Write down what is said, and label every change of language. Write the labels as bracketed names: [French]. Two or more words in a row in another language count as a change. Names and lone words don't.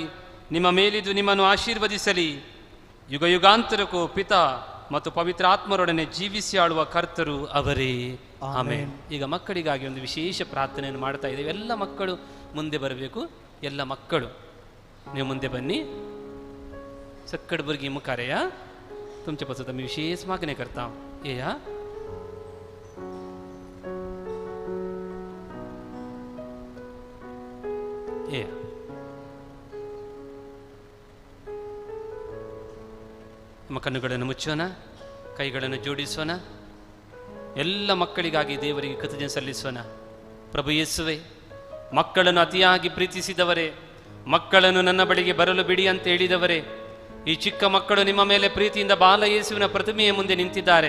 [Kannada] ನಿಮ್ಮ ಮೇಲಿದ್ದು ನಿಮ್ಮನ್ನು ಆಶೀರ್ವದಿಸಲಿ. ಯುಗ ಯುಗಾಂತರಕ್ಕೂ ಪಿತ ಮತ್ತು ಪವಿತ್ರ ಆತ್ಮರೊಡನೆ ಜೀವಿಸಿ ಆಳುವ ಕರ್ತರು ಅವರೇ. ಆಮೇನ್. ಈಗ ಮಕ್ಕಳಿಗಾಗಿ ಒಂದು ವಿಶೇಷ ಪ್ರಾರ್ಥನೆಯನ್ನು ಮಾಡ್ತಾ ಇದ್ದೇವೆ. ಎಲ್ಲ ಮಕ್ಕಳು ಮುಂದೆ ಬರಬೇಕು. ಎಲ್ಲ ಮಕ್ಕಳು ನೀವು ಮುಂದೆ बन्नी. [Konkani] सक्कड भुरगीं मुखार या. तुमचे पासून आमी विशेष मागणी करता. येया. येया. [Kannada] ನಮ್ಮ ಕಣ್ಣುಗಳನ್ನು ಮುಚ್ಚೋಣ, ಕೈಗಳನ್ನು ಜೋಡಿಸೋಣ. ಎಲ್ಲ ಮಕ್ಕಳಿಗಾಗಿ ದೇವರಿಗೆ ಕೃತಜ್ಞತೆ ಸಲ್ಲಿಸೋಣ. ಪ್ರಭು ಯೇಸುವೆ, ಮಕ್ಕಳನ್ನು ಅತಿಯಾಗಿ ಪ್ರೀತಿಸಿದವರೇ, ಮಕ್ಕಳನ್ನು ನನ್ನ ಬಳಿಗೆ ಬರಲು ಬಿಡಿ ಅಂತ ಹೇಳಿದವರೇ, ಈ ಚಿಕ್ಕ ಮಕ್ಕಳು ನಿಮ್ಮ ಮೇಲೆ ಪ್ರೀತಿಯಿಂದ ಬಾಲ ಯೇಸುವಿನ ಪ್ರತಿಮೆಯ ಮುಂದೆ ನಿಂತಿದ್ದಾರೆ.